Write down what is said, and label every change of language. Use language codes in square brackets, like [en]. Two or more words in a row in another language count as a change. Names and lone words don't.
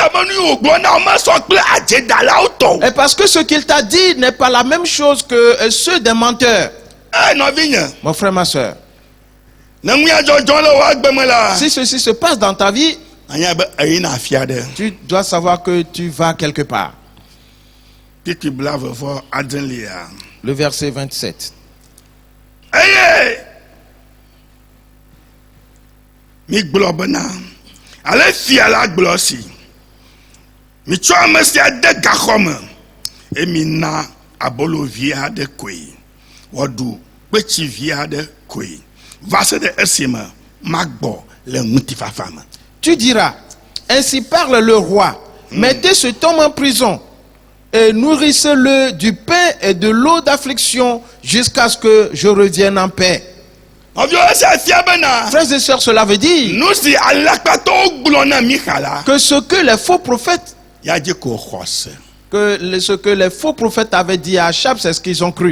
[fr] Et parce que ce qu'il t'a dit n'est pas la même chose que ceux des menteurs. Mon frère, ma soeur, si ceci se passe dans ta vie, tu dois savoir que tu vas quelque part. Le verset 27. [ee] Mi gblɔ bena ale fia la gblɔ si mi tsɔ ame sia de gaxɔ me eye mina abolo vi aɖe koe wɔɖu kpetsi vi aɖe koe va se ɖe esime magbɔ le ŋutifafa me. [fr] Tu diras, ainsi parle le roi, mettez cet homme en prison et nourrissez-le du pain et de l'eau d'affliction jusqu'à ce que je revienne en paix. Frères et sœurs, cela veut dire que ce que les faux prophètes avaient dit à Achab, c'est ce qu'ils ont cru.